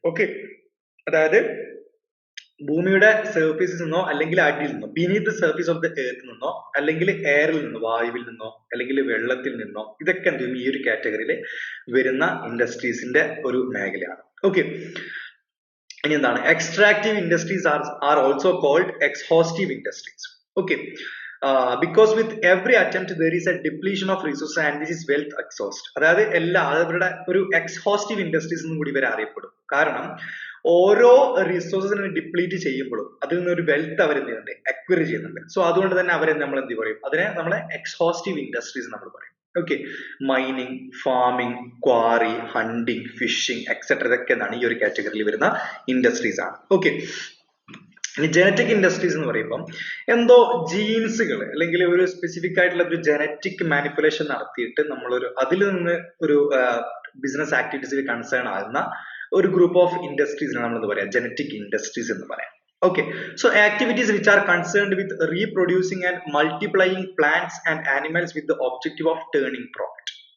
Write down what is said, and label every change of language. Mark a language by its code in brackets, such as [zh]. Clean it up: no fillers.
[ml] Okay, അതായത് ഭൂമിയുടെ സർഫേസിൽ നിന്നോ അല്ലെങ്കിൽ അടിയിൽ നിന്നോ, [en] beneath the surface of the earth [ml] നിന്നോ, അല്ലെങ്കിൽ എയറിൽ നിന്നോ, വായുവിൽ നിന്നോ, അല്ലെങ്കിൽ വെള്ളത്തിൽ നിന്നോ, ഇതൊക്കെ എന്ത് ചെയ്യും, ഈ ഒരു കാറ്റഗറിയിൽ വരുന്ന ഇൻഡസ്ട്രീസിന്റെ ഒരു മേഖലയാണ്. [en] okay, [ml] ഇനി എന്താണ് [en] Extractive industries are also called exhaustive industries. Okay, because with every attempt there is a depletion of resources and this is wealth exhaust. [ml] അതായത് അവരുടെ ഒരു എക്സ്ഹോസ്റ്റീവ് ഇൻഡസ്ട്രീസ് എന്നും കൂടി ഇവരെ അറിയപ്പെടും. കാരണം ഓരോ റിസോഴ്സസിനെ ഡിപ്ലീറ്റ് ചെയ്യുമ്പോഴും അതിൽ നിന്ന് ഒരു വെൽത്ത് അവർ എന്ത് ചെയ്യുന്നുണ്ട്, അക്വയർ ചെയ്യുന്നുണ്ട്. സോ അതുകൊണ്ട് തന്നെ അവരെ നമ്മൾ എന്ത് പറയും, അതിനെ നമ്മളെ എക്സ്ഹോസ്റ്റീവ് ഇൻഡസ്ട്രീസ് നമ്മൾ പറയും. Okay, mining, farming, quarry, hunting, phishing etcetera ഇതൊക്കെ എന്താണ് ഈ ഒരു കാറ്റഗറിയിൽ വരുന്ന ഇൻഡസ്ട്രീസ് ആണ്. ഓക്കെ, ഇനി ജനറ്റിക് ഇൻഡസ്ട്രീസ് എന്ന് പറയുമ്പോൾ എന്തോ ജീൻസുകൾ അല്ലെങ്കിൽ ഒരു സ്പെസിഫിക് ആയിട്ടുള്ള ഒരു ജനറ്റിക് മാനിപ്പുലേഷൻ നടത്തിയിട്ട് നമ്മളൊരു അതിൽ നിന്ന് ഒരു ബിസിനസ് ആക്ടിവിറ്റീസിൽ കൺസേൺ ആകുന്ന ഒരു ഗ്രൂപ്പ് ഓഫ് ഇൻഡസ്ട്രീസിനാണ് നമ്മൾ എന്താ പറയാ, ജനറ്റിക് ഇൻഡസ്ട്രീസ് എന്ന് പറയാം. [en] Okay, so activities which are concerned with reproducing and multiplying plants and animals with the objective of turning profit.